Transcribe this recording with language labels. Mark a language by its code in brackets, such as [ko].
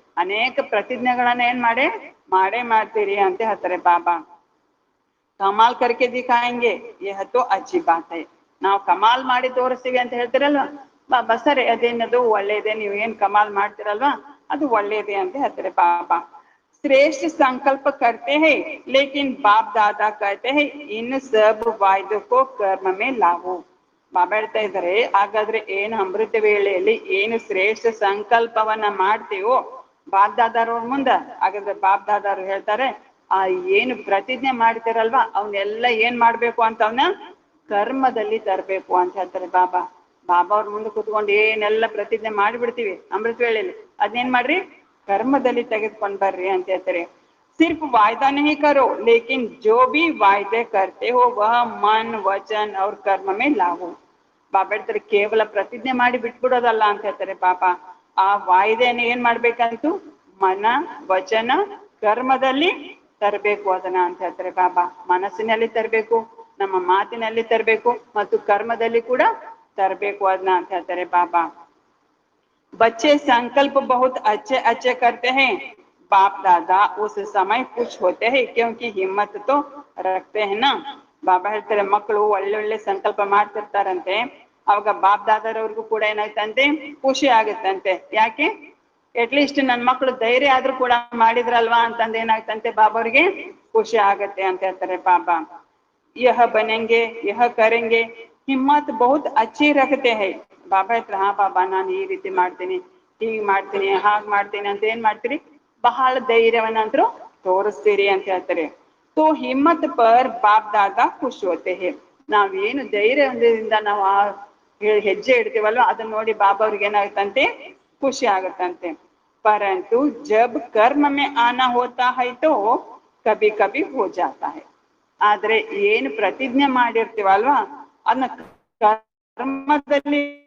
[kn] ಅನೇಕ ಪ್ರತಿಜ್ಞೆಗಳನ್ನ ಏನ್ ಮಾಡೇ ಮಾಡ್ತೀರಿ ಅಂತ ಹೇಳ್ತಾರೆ ಬಾಬಾ. [hi] ಕಮಾಲ್ ಕರ್ಕೆ ದಿಖಾಯಂಗೆ ಯಹ ತೋ ಅಚ್ಚಿ ಬಾತ್ ಹೈ. [kn] ನಾವು ಕಮಾಲ್ ಮಾಡಿ ತೋರಿಸ್ತೀವಿ ಅಂತ ಹೇಳ್ತೀರಲ್ವಾ ಬಾಬಾ, ಸರಿ ಅದೇನದು ಒಳ್ಳೇದೇ, ನೀವು ಏನ್ ಕಮಾಲ್ ಮಾಡ್ತಿರಲ್ವಾ ಅದು ಒಳ್ಳೇದೇ ಅಂತ ಹೇಳ್ತಾರೆ ಬಾಬಾ. [hi] श्रेष्ठ संकल्प करते हैं लेकिन बाप दादा कहते हैं इन सब वायदों को कर्म में लाओ. [kn] ಬಾಬಾ ಹೇಳ್ತಾ ಇದ್ದಾರೆ ಹಾಗಾದ್ರೆ ಏನು ಅಮೃತ ವೇಳೆಯಲ್ಲಿ ಏನು ಶ್ರೇಷ್ಠ ಸಂಕಲ್ಪವನ್ನ ಮಾಡ್ತೀವೋ ಬಾಪ್ ದಾದಾರವ್ರ ಮುಂದ, ಹಾಗಾದ್ರೆ ಬಾಪ್ ದಾದಾರು ಹೇಳ್ತಾರೆ ಆ ಏನು ಪ್ರತಿಜ್ಞೆ ಮಾಡ್ತಿರಲ್ವಾ ಅವನ್ನೆಲ್ಲ ಏನ್ ಮಾಡ್ಬೇಕು ಅಂತ ಅವನ್ನ ಕರ್ಮದಲ್ಲಿ ತರಬೇಕು ಅಂತ ಹೇಳ್ತಾರೆ ಬಾಬಾ. ಬಾಬಾ ಅವ್ರ ಮುಂದೆ ಕುತ್ಕೊಂಡು ಏನೆಲ್ಲ ಪ್ರತಿಜ್ಞೆ ಮಾಡಿಬಿಡ್ತೀವಿ ಅಮೃತ ವೇಳೆಯಲ್ಲಿ, ಅದನ್ನೇನ್ ಮಾಡ್ರಿ? कर्मದಲ್ಲಿ ತೆಗೆದುಕೊಂಡು ಬರ್ರಿ ಅಂತ ಹೇಳ್ತಾರೆ. [hi] सिर्फ वायदा नहीं करो लेकिन जो भी वायदे करते हो वह मन वचन और कर्म में लाओ. [kn] ಬಾಬಾ ಹೇಳ್ತಾರೆ ಕೇವಲ ಪ್ರತಿಜ್ಞೆ ಮಾಡಿ ಬಿಟ್ಬಿಡೋದಲ್ಲ ಅಂತ ಹೇಳ್ತಾರೆ ಬಾಬಾ. ಆ ವಾಯ್ದೆಯನ್ನು ಏನ್ ಮಾಡ್ಬೇಕಂತೂ ಮನ ವಚನ ಕರ್ಮದಲ್ಲಿ ತರಬೇಕು ಅದನ್ನ ಅಂತ ಹೇಳ್ತಾರೆ ಬಾಬಾ. ಮನಸ್ಸಿನಲ್ಲಿ ತರಬೇಕು, ನಮ್ಮ ಮಾತಿನಲ್ಲಿ ತರಬೇಕು ಮತ್ತು ಕರ್ಮದಲ್ಲಿ ಕೂಡ ತರಬೇಕು ಅದನ್ನ ಅಂತ ಹೇಳ್ತಾರೆ ಬಾಬಾ. [hi] बच्चे संकल्प बहुत अच्छे अच्छे करते हैं, बाप दादा उस समय खुश होते हैं क्योंकि हिम्मत तो रखते हैं ना. [kn] ಬಾಬಾ ಹೇಳ್ತಾರೆ ಮಕ್ಕಳು ಒಳ್ಳೊಳ್ಳೆ ಸಂಕಲ್ಪ ಮಾಡ್ತಿರ್ತಾರಂತೆ, ಅವಾಗ ಬಾಪ್ ದಾದಾರವ್ರಿಗೂ ಕೂಡ ಏನಾಯ್ತಂತೆ? ಖುಷಿ ಆಗುತ್ತಂತೆ. ಯಾಕೆ? ಅಟ್ಲೀಸ್ಟ್ ನನ್ನ ಮಕ್ಕಳು ಧೈರ್ಯ ಆದ್ರೂ ಕೂಡ ಮಾಡಿದ್ರಲ್ವಾ ಅಂತಂದು ಏನಾಯ್ತಂತೆ ಬಾಬಾ ಅವ್ರಿಗೆ ಖುಷಿ ಆಗತ್ತೆ ಅಂತ ಹೇಳ್ತಾರೆ ಬಾಬಾ. [hi] यह बनेंगे यह करेंगे हिम्मत बहुत अच्छी रखते हैं. [kn] ಬಾಬಾ ಹತ್ರ ಹಾ ಬಾಬಾ ನಾನು ಈ ರೀತಿ ಮಾಡ್ತೀನಿ, ಹೀಗ್ ಮಾಡ್ತೀನಿ, ಹಾಗ್ ಮಾಡ್ತೀನಿ ಅಂತ ಏನ್ ಮಾಡ್ತೀರಿ? ಬಹಳ ಧೈರ್ಯವನ್ನಂತರೂ ತೋರಿಸ್ತೀರಿ ಅಂತ ಹೇಳ್ತಾರೆ. [hi] तो हिम्मत पर बाप दादा खुश होते हैं. [kn] ನಾವೇನು ಧೈರ್ಯದಿಂದ ನಾವು ಆ ಹೆಜ್ಜೆ ಇಡ್ತೀವಲ್ವ ಅದನ್ನ ನೋಡಿ ಬಾಬಾ ಅವ್ರಿಗೆ ಏನಾಗುತ್ತಂತೆ? ಖುಷಿ ಆಗುತ್ತಂತೆ. [hi] परंतु जब कर्म में आना होता है तो कभी कभी हो जाता है. [kn] ಆದ್ರೆ ಏನು ಪ್ರತಿಜ್ಞೆ ಮಾಡಿರ್ತೀವಲ್ವಾ ಅದನ್ನ ಕರ್ಮದಲ್ಲಿ